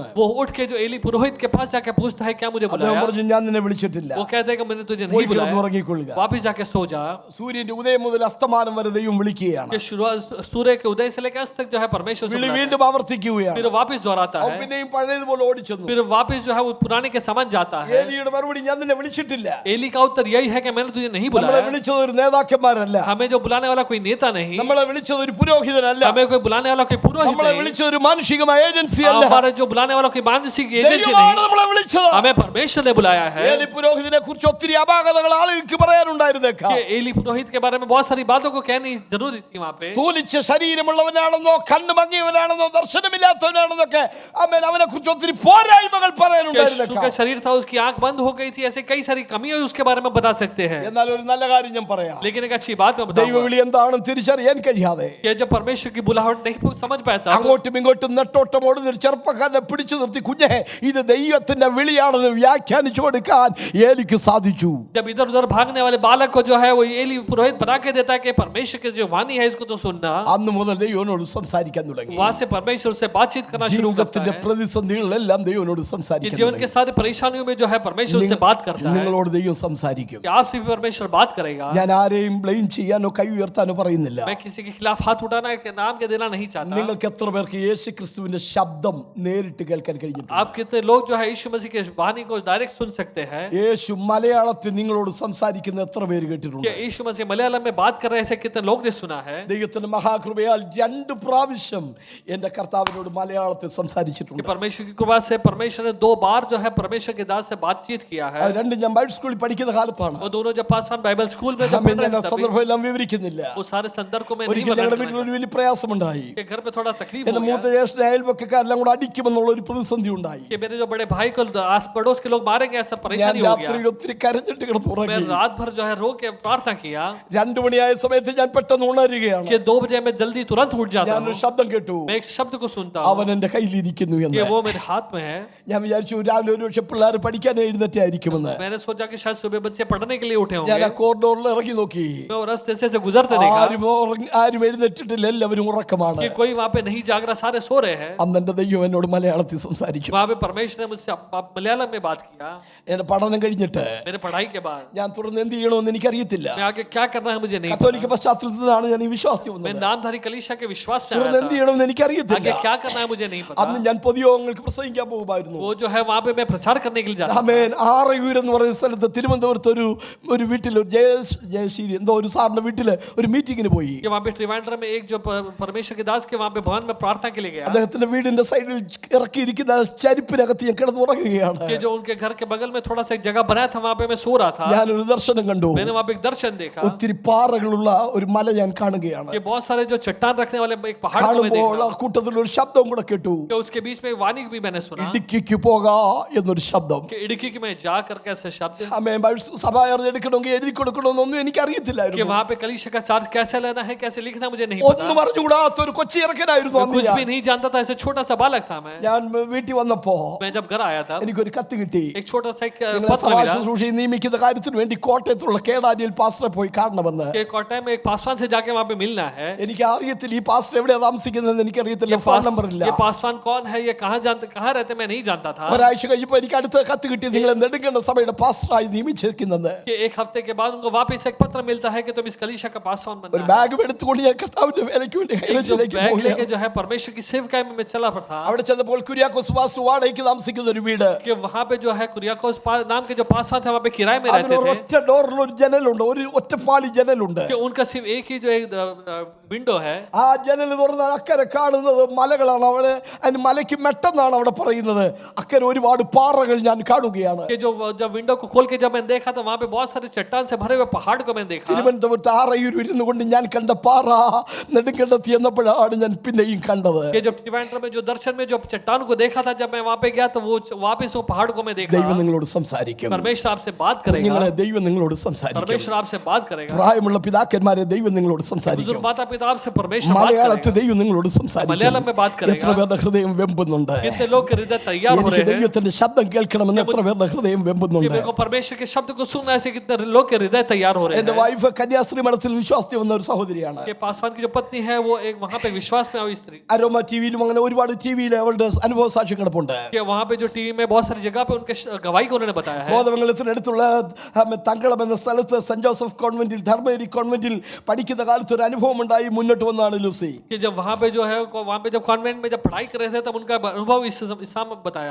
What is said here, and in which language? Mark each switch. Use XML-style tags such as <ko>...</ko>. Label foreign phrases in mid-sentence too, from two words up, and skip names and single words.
<hi>वो उठ के जो एली पुरोहित के पास जाके पूछता है क्या मुझे</hi> <ml>അദ്ദേഹം</ml> <hi>बुलाया.</hi> <ml>പറഞ്ഞു, ഞാൻ നിന്നെ വിളിച്ചിട്ടില്ല.</ml> <hi>वो कहता है कि मैंने तुझे</hi> <ml>പോയി</ml> <hi>नहीं</hi> <ml>കിടന്ന്</ml> <hi>बुलाया,</hi> <ml>ഉറങ്ങിക്കൊള്ളുക.</ml> <hi>वापिस जाके सो जा.</hi> <ml>സൂര്യന്റെ ഉദയം മുതൽ അസ്തമാനം വരെ ദൈവം വിളിക്കുകയാണ്.</ml> <hi>कि शुरुआत सूर्य के उदय से लेकर अस्त तक जो है परमेश्वर से</hi> <ml>വിളി</ml> <hi>बुलाता है.</hi> <ml>വീണ്ടും ആവർത്തിക്കുകയാണ്.</ml> <hi>फिर वापिस दोहराता</hi> <ml>അവൻ</ml> <hi>है.</hi> <ml>പിന്നെയും പഴയതുപോലെ ഓടിച്ചെന്നു.</ml> <hi>फिर वापिस जो है वो पुराने के समान जाता है.</hi> <ml>ഏലിയുടെ മറുപടി, ഞാൻ നിന്നെ വിളിച്ചിട്ടില്ല.</ml> <hi>एली का उत्तर यही है कि मैंने तुझे नहीं</hi> <ml>നമ്മളെ</ml> <hi>बुलाया.</hi> <ml>വിളിച്ചത് ഒരു നേതാക്കന്മാരല്ല.</ml> <hi>हमें जो बुलाने वाला कोई नेता नहीं,</hi> <ml>നമ്മളെ വിളിച്ചത് ഒരു പുരോഹിതനല്ല.</ml> <hi>हमें कोई बुलाने वाला कोई पुरोहित</hi> <ml>നമ്മളെ</ml> <hi>नहीं,</hi> <ml>വിളിച്ച ഒരു മാനുഷികമായ ഏജൻസി അല്ല.</ml> <hi>हमारे जो बुलाने वालों की मानसिक एजेंसी</hi> <ml>ദൈവമാണ്</ml> <hi>नहीं,</hi> <ml>നമ്മളെ വിളിച്ചത്.</ml> <hi>हमें परमेश्वर ने बुलाया है.</hi> <ml>ഏലി പുരോഹിതനെ കുറിച്ച് ഒത്തിരി അപാകതകൾ ആളുകൾക്ക് പറയാനുണ്ടായിരുന്നേക്കാം.</ml> <hi>कि एली पुरोहित के बारे में बहुत सारी बातों को कहनी जरूरी थी वहां पे.</hi> <ml>സ്ഥൂലിച്ച ശരീരമുള്ളവനാണെന്നോ കണ്ണ് മങ്ങിയവനാണെന്നോ ദർശനമില്ലാത്തവനാണെന്നൊക്കെ ആമേൻ അവനെ കുറിച്ച് ഒത്തിരി പോരായ്മകൾ</ml> <hi>कि</hi> <ml>പറയാനുണ്ടായിരുന്നേക്കാം.</ml> <hi>यीशु का शरीर था, उसकी आंख बंद हो गई थी, ऐसे कई सारी कमियां उसके बारे में बता सकते हैं.</hi> <ml>എന്നാൽ ഒരു നല്ല കാര്യം ഞാൻ പറയാം.</ml> <hi>लेकिन एक अच्छी बात मैं बताऊंगा</hi> <ml>ദൈവവിളി എന്താണെന്ന് തിരിച്ചറിയാൻ കഴിയാതെ</ml> <hi>कि जब परमेश्वर की बुलाहट नहीं समझ पाता तो</hi> <ml>അങ്ങോട്ടും ഇങ്ങോട്ടും നെട്ടോട്ടം ഓടുന്ന ഒരു ചെറുപ്പക്കാരനെ പിടിച്ചു നിർത്തി കുഞ്ഞെ ഇത് ദൈവത്തിന്റെ വിളിയാണെന്ന് വ്യാഖ്യാനിച്ചു കൊടുക്കാൻ ഏലിക്ക് സാധിച്ചു.</ml> <hi>जब इधर उधर भागने वाले बालक को जो है वो एली पुरोहित बता के देता है कि परमेश्वर की जो वाणी है इसको तो सुनना.</hi> <ml>അന്ന് മുതൽ ദൈവനോട് സംസാരിക്കാൻ തുടങ്ങി.</ml> <hi>वहां से परमेश्वर से बातचीत करना शुरू करता</hi> <ml>ജീവിതത്തിന്റെ</ml> <hi>है.</hi> <ml>പ്രതിസന്ധികളിലെല്ലാം ദൈവനോട്</ml> <hi>कि</hi> <ml>സംസാരിക്കാൻ</ml> <hi>जीवन</hi> <ml>തുടങ്ങി.</ml> <hi>के सारे परेशानियों में जो है परमेश्वर से बात करता है.</hi> <ml>നിങ്ങളോട് ദൈവം സംസാരിക്കും.</ml> <hi>कि आपसे भी परमेश्वर बात करेगा.</hi> <ml>ഞാൻ ആരെയും ബ്ലെയിം ചെയ്യാനോ കൈ ഉയർത്താനോ പറയുന്നില്ല.</ml> <hi>मैं किसी के खिलाफ हाथ उठाना के नाम के देना नहीं चाहता.</hi> <ml>നിങ്ങൾക്ക് എത്ര പേർക്ക് യേശു ക്രിസ്തുവിന്റെ ശബ്ദം നേരിട്ട് കേൾക്കാൻ കഴിഞ്ഞിട്ടുണ്ട്?</ml> <hi>आप कितने लोग जो है यीशु मसीह के वाणी को डायरेक्ट सुन सकते हैं?</hi> <ml>യേശു മലയാളത്തിൽ നിങ്ങളോട് സംസാരിക്കുന്ന എത്ര പേര് കേട്ടിട്ടുണ്ട്?</ml> <hi>कि यीशु मसीह मलयालम में बात कर रहे हैं, कितने लोग ने सुना है?</hi> <ml>ദൈവത്തിന്റെ മഹാകൃപയാൽ 2 പ്രാവശ്യം എന്റെ കർത്താവിനോട് മലയാളത്തിൽ</ml> <hi>कि</hi> <ml>സംസാരിച്ചിട്ടുണ്ട്.</ml> <hi>परमेश्वर की कृपा से परमेश्वर ने 2 बार जो है परमेश्वर के दास से बातचीत किया है.</hi> <ml>അത് രണ്ടും ഞാൻ</ml> <en>Bible school</en> <ml>പഠിക്കുന്ന കാലത്താണ്.</ml> <hi>वो दोनों जब पासवान</hi> <en>Bible school</en> <hi>में जब</hi> <ml>ആമേൻ.</ml> <hi>पढ़ रहे</hi> <ml>ഞാൻ</ml> <hi>थे तभी</hi> <ml>സന്ദർഭം എല്ലാം വിവരിക്കുന്നില്ല.</ml> <hi>वो सारे संदर्भ को मैं नहीं</hi> <ml>ഒരിക്കൽ ഞങ്ങളുടെ</ml> <hi>बता</hi> <ml>വീട്ടിൽ ഒരു വലിയ പ്രയാസമുണ്ടായി.</ml> <hi>कि घर पे थोड़ा तकलीफ</hi> <ml>എന്റെ</ml> <hi>हो</hi> <ml>മൂത്ത</ml> <hi>गया</hi> <ml>ജ്യേഷ്ഠ അയൽവക്കക്കാരെല്ലാം കൂടെ അടിക്കുമെന്നുള്ള ഒരു പ്രതിസന്ധി ഉണ്ടായി.</ml> <hi>कि मेरे जो बड़े भाई को आस पड़ोस के लोग मारेंगे, ऐसा</hi> <ml>ഞാൻ</ml> <hi>परेशानी हो गया.</hi> <ml>രാത്രിയിൽ ഒത്തിരി കരഞ്ഞിട്ട് കിടന്നു</ml> <hi>मैं</hi> <ml>ഉറങ്ങി.</ml> <hi>रात भर जो है रो के प्रार्थना किया</hi> <ml>2 മണിയായ സമയത്ത് ഞാൻ പെട്ടെന്ന് ഉണരുകയാണ്.</ml> <hi>कि 2 बजे मैं जल्दी तुरंत उठ जाता हूँ.</hi> <ml>ഞാനൊരു ശബ്ദം കേട്ടു.</ml> <hi>मैं एक शब्द को सुनता</hi> <ml>അവൻ</ml> <hi>हूँ</hi> <ml>എന്റെ കയ്യിലിരിക്കുന്നു</ml> <hi>कि</hi> <ml>എന്ന്.</ml> <hi>वो मेरे हाथ में है.</hi> <ml>ഞാൻ വിചാരിച്ചു രാവിലെ ഒരു പക്ഷെ പിള്ളേർ പഠിക്കാൻ എഴുന്നേറ്റായിരിക്കുമെന്ന്.</ml> <hi>मैंने सोचा कि शायद सुबह बच्चे पढ़ने के लिए उठे</hi> <ml>ഞാൻ</ml> <hi>होंगे.</hi> <ml>ആ കോറിഡോറിൽ ഇറങ്ങി നോക്കി.</ml> <hi>मैं वो रास्ते से गुजरते देखा</hi> <ml>ആരും എഴുന്നേറ്റിട്ടില്ല, എല്ലാവരും ഉറക്കമാണ്.</ml> <hi>कि कोई वहां पे नहीं जाग रहा, सारे सो रहे हैं.</hi> <ml>അന്ന് എന്റെ ദൈവം എന്നോട് മലയാളത്തിൽ സംസാരിച്ചു.</ml> <hi>वहां पे परमेश्वर ने मुझसे मलयालम में बात किया.</hi> <ml>എന്റെ പഠനം കഴിഞ്ഞിട്ട്</ml> <hi>मेरे पढ़ाई के बाद</hi> <ml>ഞാൻ തുടർന്ന് എന്ത് ചെയ്യണമെന്ന് എനിക്കറിയത്തില്ല.</ml> <hi>मैं आगे क्या करना है मुझे नहीं</hi> <ml>കത്തോലിക്ക</ml> <hi>पता.</hi> <ml>പശ്ചാത്തലത്തിൽ നിന്നാണ് ഞാൻ ഈ വിശ്വാസത്തിൽ</ml> <hi>मैं</hi> <ml>വന്നത്.</ml> <hi>नामधारी कलीसिया के विश्वास में</hi> <ml>തുടർന്ന്</ml> <hi>आया</hi> <ml>എന്ത്</ml> <hi>था.</hi> <ml>ചെയ്യണമെന്ന് എനിക്കറിയത്തില്ല.</ml> <hi>आगे क्या करना है मुझे नहीं</hi> <ml>അന്ന്</ml> <hi>पता.</hi> <ml>ഞാൻ പൊതുയോഗങ്ങൾക്ക് പ്രസംഗിക്കാൻ പോകുമായിരുന്നു.</ml> <hi>वो जो है वहां पे मैं प्रचार करने के लिए जाता था.</hi> <ml>ആമേൻ. ആറയൂർ എന്ന് പറയുന്ന സ്ഥലത്ത് തിരുവനന്തപുരത്ത് ഒരു വീട്ടിൽ ഒരു ജയശ്രീ എന്തോ ഒരു സാറിന്റെ വീട്ടില് ഒരു മീറ്റിങ്ങിന് പോയി.</ml> <hi>कि वहां पे त्रिवेंद्रम में एक जो परमेश्वर के दास के वहां पे भवन में प्रार्थना के लिए गया.</hi> <ml>അദ്ദേഹത്തിന്റെ വീടിന്റെ സൈഡിൽ ഇറക്കിയിരിക്കുന്ന ചരിപ്പിനകത്ത് ഞാൻ കിടന്നുറങ്ങുകയാണ്.</ml> <hi>कि जो उनके घर के बगल में थोड़ा सा एक जगह बनाया था, वहां पे मैं सो रहा था.</hi> <ml>ഞാനൊരു ദർശനം കണ്ടു.</ml> <hi>मैंने वहां पे एक दर्शन देखा</hi> <ml>ഒത്തിരി പാറകളുള്ള ഒരു മല ഞാൻ കാണുകയാണ്.</ml> <hi>कि बहुत सारे जो चट्टान रखने वाले एक पहाड़ को मैं देख</hi> <ml>കാണുമ്പോൾ</ml> <hi>रहा</hi> <ml>ആ</ml> <hi>हूं.</hi> <ml>കൂട്ടത്തിൽ ഒരു ശബ്ദം കൂടെ കേട്ടു.</ml> <hi>कि उसके बीच में एक वाणी भी मैंने सुना</hi> <ml>ഇടുക്കിക്ക് പോകാ എന്നൊരു ശബ്ദം.</ml> <hi>कि इടുकी की मैं जा करके ऐसे शब्द</hi> <ml>ആമേൻ. സഭ എടുക്കണമെങ്കിൽ എഴുതി കൊടുക്കണമെന്നൊന്നും എനിക്ക്</ml> <hi>कि</hi> <ml>അറിയത്തില്ലായിരുന്നു.</ml> <hi>वहां पे कलीसिया का चार्ज कैसे लेना है, कैसे लिखना मुझे नहीं</hi> <ml>ഒന്നും</ml> <hi>पता.</hi> <ml>അറിഞ്ഞുകൂടാത്ത ഒരു കൊച്ചി ഇറക്കനായിരുന്നു</ml> <hi>मैं</hi> <ml>അന്ന്</ml> <hi>कुछ</hi> <ml>ഞാൻ.</ml> <hi>भी नहीं जानता था, ऐसे छोटा सा बालक था मैं.</hi> <ml>ഞാൻ വീട്ടിൽ വന്നപ്പോ</ml> <hi>मैं जब घर आया था</hi> <ml>എനിക്കൊരു കത്ത് കിട്ടി.</ml> <hi>एक छोटा सा एक</hi> <ml>നിങ്ങളെ</ml> <hi>पत्र</hi> <ml>സഭാ</ml> <hi>मिला</hi> <ml>ശുശ്രൂഷയെ നിയമിക്കുന്ന കാര്യത്തിന് വേണ്ടി കോട്ടയത്തുള്ള കേടാനിയിൽ പാസ്റ്ററെ പോയി കാണണമെന്ന്.</ml> <hi>कि कोटा में एक पासवान से जाके वहां पे मिलना है.</hi> <ml>എനിക്ക് അറിയത്തില്ല ഈ പാസ്റ്റർ എവിടെയാ താമസിക്കുന്നതെന്ന് എനിക്കറിയത്തില്ല.</ml> <en>phone number</en> <ml>ഇല്ല.</ml> <hi>ये पासवान कौन है, ये कहाँ रहते, मैं नहीं जानता था.</hi> <ml>ഒരാഴ്ച കഴിഞ്ഞപ്പോ എനിക്ക് അടുത്ത കത്ത് കിട്ടി. നിങ്ങളെ നെടുങ്കണ്ട സഭയുടെ പാസ്റ്ററായി നിയമിച്ചിരിക്കുന്നത്.</ml> <hi>कि एक हफ्ते के बाद उनको वापस एक पत्र मिलता है कि तुम इस कलीसिया का पासवान</hi> <ml>ഒരു</ml> <hi>बनना है.</hi> <ml>ബാഗ് എടുത്തുകൊണ്ട് ഞാൻ കർത്താവിന്റെ വേലയ്ക്ക് വേണ്ടി</ml> <hi>एक जो</hi> <ml>ഹൈറേഞ്ചിലേക്ക്</ml> <hi>बैग लेके</hi> <ml>പോവുകയാണ്.</ml> <hi>जो है परमेश्वर की सेवकाई में मैं चला पर था.</hi> <ml>അവിടെ ചെന്നപ്പോൾ കുര്യാക്കോസ് പാസ്റ്റർ വാടകയ്ക്ക് താമസിക്കുന്ന ഒരു വീട്.</ml> <hi>कि वहां पे जो है कुरियाकोस नाम के जो पासवान थे वहां पे किराए में रहते</hi> <ml>അതിന്</ml> <hi>थे.</hi> <ml>ഒറ്റ ഡോറിൽ ഒരു ജനലുണ്ട്, ഒരു ഒറ്റപ്പാളി ജനലുണ്ട്.</ml> <hi>कि उनका सिर्फ एक ही जो एक विंडो है.</hi> <ml>ആ ജനൽ തുറന്നാൽ അക്കരെ കാണുന്നത് മലകളാണ്. അവിടെ അതിന് മലയ്ക്ക് മെട്ടെന്നാണ് അവിടെ പറയുന്നത്. അക്കരെ ഒരുപാട് പാറകൾ ഞാൻ കാണുകയാണ്.</ml> <hi>कि जो जब विंडो को खोल के जब मैंने देखा तो वहां पे बहुत सारे चट्टान से भरे हुए पहाड़ को मैंने देखा.</hi> <ml>തിരുവനന്തപുരത്ത് ആറയൂർ ഇരുന്നു കൊണ്ട് ഞാൻ കണ്ട പാറ നെടുങ്കണ്ടത്ത് എന്നപ്പോഴാണ് ഞാൻ പിന്നെയും കണ്ടത്.</ml> <hi>कि जब त्रिवेंद्रम में जो दर्शन में जो चट्टान को देखा था, जब मैं वहां पे गया तो वो वापस वो पहाड़ को मैं देखा.</hi> <ml>ദൈവം നിങ്ങളോട് സംസാരിക്കും.</ml> <hi>परमेश्वर आपसे बात करेगा.</hi> <ml>നിങ്ങളെ ദൈവം നിങ്ങളോട് സംസാരിക്കും.</ml> <hi>परमेश्वर आपसे बात करेगा.</hi> <ml>പ്രായമുള്ള പിതാക്കന്മാരെ ദൈവം നിങ്ങളോട്</ml> <hi>बुजुर्ग</hi> <ml>സംസാരിക്കും.</ml> <hi>माता पिता आपसे परमेश्वर बात</hi> <ml>മലയാളത്തിൽ</ml> <hi>करेगा.</hi> <ml>ദൈവം നിങ്ങളോട് സംസാരിക്കും.</ml> <hi>मलयालम में बात</hi> <ml>എത്ര</ml> <hi>करेगा.</hi> <ml>പേരുടെ ഹൃദയം വെമ്പുന്നുണ്ട്.</ml> <hi>कितने लोग के हृदय तैयार हो</hi> <ml>എനിക്ക്</ml> <hi>रहे हैं.</hi> <ml>ദൈവത്തിന്റെ ശബ്ദം കേൾക്കണമെന്ന് എത്ര പേരുടെ ഹൃദയം</ml> <hi>कि</hi> <ml>വെമ്പുന്നുണ്ട്.</ml> <hi>मेरे को परमेश्वर के शब्द को सुनना है, कितने लोग के हृदय तैयार हो रहे</hi> <ml>എന്റെ</ml> <hi>हैं.</hi> <ml>വൈഫ് കന്യാസ്ത്രീ മഠത്തിൽ വിശ്വാസത്തിൽ വന്ന ഒരു സഹോദരിയാണ്.</ml> <hi>कि पासवान की जो पत्नी है वो एक वहां पे विश्वास में आई स्त्री.</hi> <ml>അരോമ ടിവിയിലും അങ്ങനെ ഒരുപാട് ടിവിയിൽ അവളുടെ അനുഭവ സാക്ഷ്യം കിടപ്പുണ്ട്.</ml> <hi>कि वहां पे जो टीवी में बहुत सारी जगह पे उनके गवाही को उन्होंने बताया है.</hi> <ml>കോതമംഗലത്തിനടുത്തുള്ള തങ്കളം എന്ന സ്ഥലത്ത് സെന്റ് ജോസഫ് കോൺവെന്റിൽ ധർമ്മേരി കോൺവെന്റിൽ പഠിക്കുന്ന കാലത്ത് ഒരു അനുഭവം ഉണ്ടായി മുന്നോട്ട് വന്നാണ് ലൂസി.</ml> <hi>कि जब वहां पे जो है वहां पे जब कॉन्वेंट में जब पढ़ाई कर रहे थे तब उनका अनुभव इस बताया.</hi>